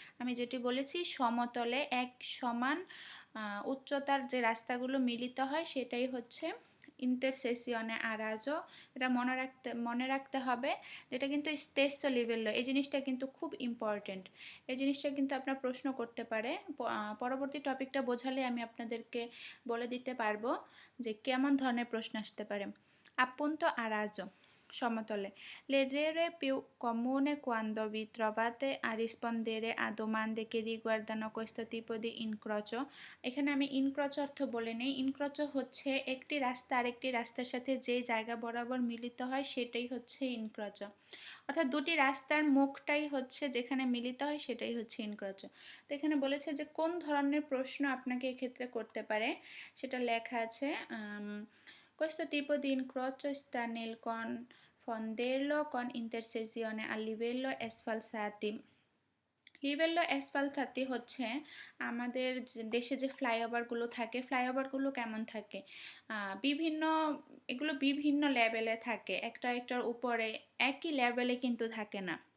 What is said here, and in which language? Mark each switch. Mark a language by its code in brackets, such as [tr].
[bn] আমি যেটি বলেছি, সমতলে এক সমান উচ্চতার যে রাস্তাগুলো মিলিত হয়, সেটাই হচ্ছে ইন্টারসেসিওনে a raso। এটা মনে রাখতে হবে, যেটা কিন্তু স্টেসো লিভেলো, এই জিনিসটা কিন্তু খুব ইম্পর্টেন্ট। এই জিনিসটা কিন্তু আপনার প্রশ্ন করতে পারে, পরবর্তী টপিকটা বোঝালে আমি আপনাদেরকে বলে দিতে পারবো যে কেমন ধরনের প্রশ্ন আসতে পারে। [it] Appunto a raso, সমতলে। L'errore più comune quando vi trovate a rispondere a domande che riguardano questo tipo di incrocio, [bn] এখানে আমি ইনক্রোচ অর্থ বলে নেই। ইনক্রোচ হচ্ছে একটি রাস্তা আরেকটি রাস্তার সাথে যে জায়গা বরাবর মিলিত হয়, সেটাই হচ্ছে ইনক্রোচ, অর্থাৎ দুটি রাস্তার মুখটাই হচ্ছে যেখানে মিলিত হয়, সেটাই হচ্ছে ইনক্রোচ। তো এখানে বলেছে যে কোন ধরনের প্রশ্ন আপনাকে এক্ষেত্রে করতে পারে, সেটা লেখা আছে। [it] Questo tipo di incrocio sta nel confonderlo con intersezione a livello sfalsati, [bn] লিবেল্লো অ্যাসফালথাতি হচ্ছে আমাদের দেশে যে ফ্লাইওভারগুলো থাকে, ফ্লাইওভারগুলো কেমন থাকে, বিভিন্ন এগুলো বিভিন্ন লেভেলে থাকে, একটা একটার উপরে একই লেভেলে কিন্তু থাকে না।